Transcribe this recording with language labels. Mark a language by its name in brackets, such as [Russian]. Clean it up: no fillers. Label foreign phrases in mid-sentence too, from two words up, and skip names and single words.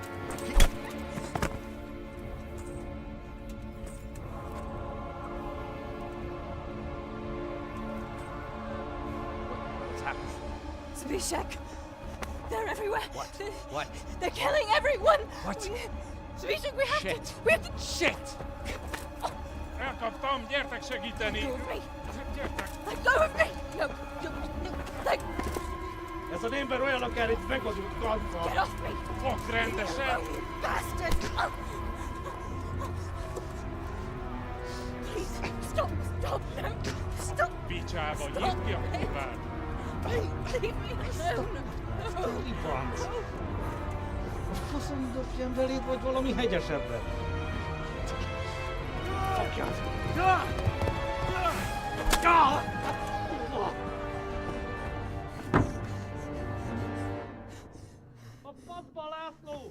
[English] What's happened? Zbyszek! They're everywhere! What? They're killing everyone! What? Zbyszek, we have Shit. to... We have to... Shit! [Hungarian] Elkaptam, gyertek segíteni! [English] Let go of me! [Hungarian] Gyertek! [English] Let go of me! No, no, let... [Hungarian] Ez az ember olyan, akár egy megadott kanca! [English] Get off me! [Hungarian] Fog rendesen! [English] You bastard! Please, stop! No! Stop! [Hungarian] Picsába, nyisd ki a kurvát! [English] Leave me alone! Deliverance! [Hungarian] A faszom dobjam beléd, vagy valami hegyesebbre? Fogjad! A faszba, László!